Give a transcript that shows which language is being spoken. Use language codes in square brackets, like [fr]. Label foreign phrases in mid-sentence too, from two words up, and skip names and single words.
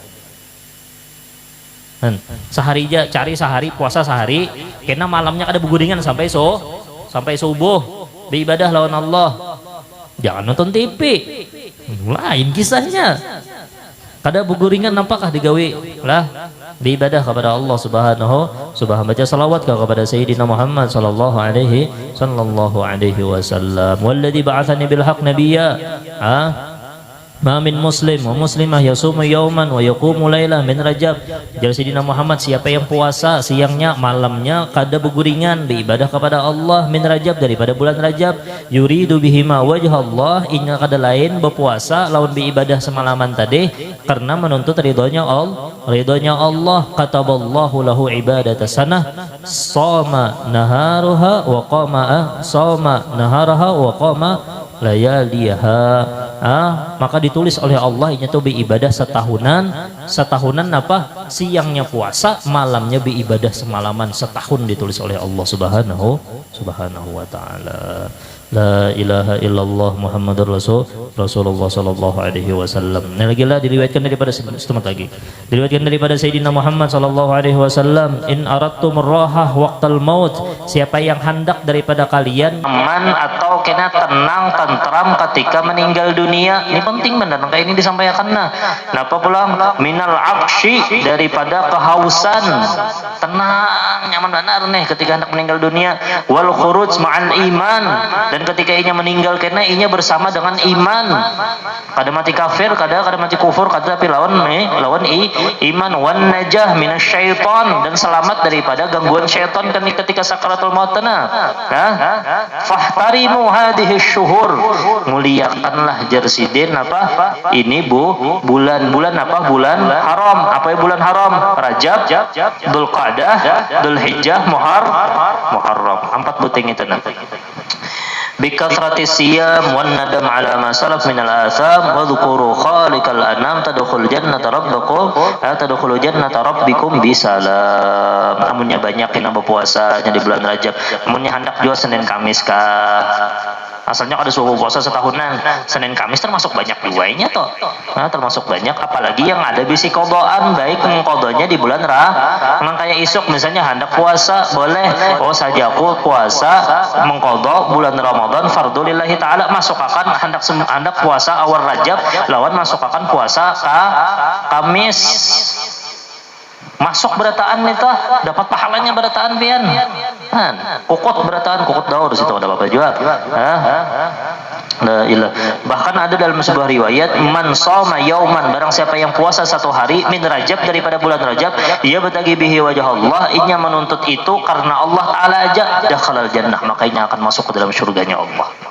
[bjn] Sehari aja cari sehari, puasa sehari, kena malamnya kada beguringan sampai subuh. Beribadah lawan Allah. Jangan nonton TV. Lain kisahnya. Kada beguringan nampakah digawi lah beribadah kepada Allah subhanahu baca salawat kepada Sayyidina Muhammad [ar] صلى الله عليه وسلم. والذي بعثني بالحق نبيا ما من مسلم ومسلمة يصوم يوما ويقوم ليلة من رجب. [bjn] Jadi Sayyidina Muhammad, siapa yang puasa siangnya malamnya kada beguringan beribadah kepada Allah [ar] من رجب, [bjn] daripada bulan Rajab, [ar] يريد بهما وجه الله, [bjn] ingat kada lain berpuasa lawan beribadah semalaman tadi karena menuntut ridhonya Allah. [ar] كتب الله له عبادة سنة صام نهارها وقام لياليها. [bjn] Maka ditulis oleh Allah ini tuh beribadah setahunan apa? Siangnya puasa, malamnya beribadah semalaman setahun, ditulis oleh Allah [ar] سبحانه وتعالى. لا إله إلا الله محمد رسول الله صلى الله عليه وسلم. [bjn] Ini lagi lah diriwayatkan daripada Sayyidina Muhammad [ar] صلى الله عليه وسلم, إن أردتم راحة وقت الموت, [bjn] siapa yang hendak daripada kalian aman atau kena tenang tentram ketika meninggal dunia. Ini penting benar kayak ini disampaikan. Napa pulang [ar] من العطش, [bjn] daripada kehausan, tenang nyaman benar nih ketika hendak meninggal dunia. [ar] والخروج مع الإيمان, [bjn] dan ketika inya meninggal karena inya bersama dengan iman, kada mati kafir, kada mati kufur, kada tapi lawan iman. [ar] والنجاة من الشيطان, [bjn] dan selamat daripada gangguan syaitan ketika [ar] سكرات الموت. فاحترموا هذه الشهور, [bjn] muliakanlah jersidin apa ini bulan apa, bulan haram. Apa ya bulan haram? Rajab, Dzulqa'dah, Dzulhijjah, Muharram. 4 buting itu nanti. [ar] بكثرة الصيام والندم على ما سلف من الآثام وذكر خالق الأنام تدخل جنة ربكم بسلام. [bjn] Amunnya banyak yang berpuasa di bulan Rajab, amunnya hendak juga Senin Kamis kah. Asalnya ada suhu puasa setahunan, Senin Kamis termasuk banyak duanya toh. Termasuk banyak, apalagi yang ada bisi kodoan, baik mengkodonya di bulan Memang kayak isuk misalnya hendak puasa, boleh sajaku puasa mengkodok bulan Ramadan [ar] فرضا لله تعالى, [bjn] masukakan hendak puasa awal Rajab lawan masukakan puasa Kamis. Masuk berataan itu dapat pahalanya berataan pian. Kukut berataan, kukut daur di situ ada apa juga. [ar] لا إله. [bjn] Bahkan ada dalam sebuah riwayat, [ar] من صام يوما, [bjn] barang siapa yang puasa 1 hari [ar] من رجب, [bjn] daripada bulan Rajab, ia bertagi [ar] به وجه الله, [bjn] inya menuntut itu karena Allah Ta'ala aja, [ar] دخل الجنة, [bjn] maka inya akan masuk ke dalam surganya Allah.